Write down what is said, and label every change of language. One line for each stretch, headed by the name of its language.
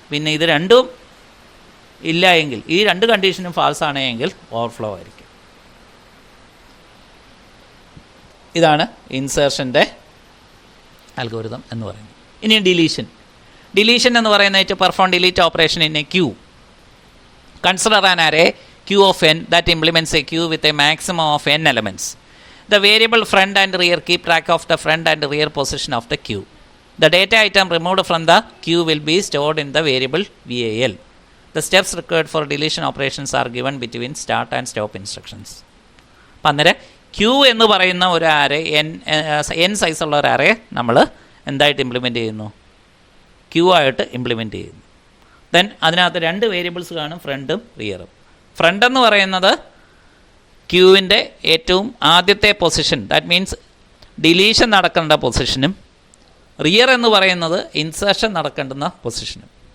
Malayalam: പിന്നെ ഇത് രണ്ടും ഇല്ല എങ്കിൽ, ഈ 2 കണ്ടീഷനും ഫാൾസ് ആണെങ്കിൽ ഓവർഫ്ലോ ആയിരിക്കും. ഇതാണ് ഇൻസേർഷൻ്റെ അൽഗോരിതം എന്ന് പറയുന്നത്. ഇനി ഡിലീഷൻ. ഡിലീഷൻ എന്ന് പറയുന്നത് to perform delete operation in A Q.
English: Consider an array Q of n that implements a queue with a maximum of n elements. The variable front and rear keep track of the front and rear position of the queue. The data item removed from the queue will be stored in the variable VAL. The steps required for deletion operations are given between start and stop instructions.
Malayalam: അപ്പം അന്നേരം Q എന്ന് പറയുന്ന ഒരു array n സൈസുള്ള ഒരു array നമ്മൾ എന്തായിട്ട് implement ചെയ്യുന്നു? ക്യൂ ആയിട്ട് ഇംപ്ലിമെൻറ്റ് ചെയ്യുന്നു. ദെൻ അതിനകത്ത് 2 വേരിയബിൾസ് കാണും, ഫ്രണ്ടും റിയറും. ഫ്രണ്ട് എന്ന് പറയുന്നത് ക്യൂവിൻ്റെ ഏറ്റവും ആദ്യത്തെ പൊസിഷൻ, ദാറ്റ് മീൻസ് ഡിലീഷൻ നടക്കേണ്ട പൊസിഷനും, റിയർ എന്ന് പറയുന്നത് ഇൻസേർഷൻ നടക്കേണ്ടുന്ന പൊസിഷനും.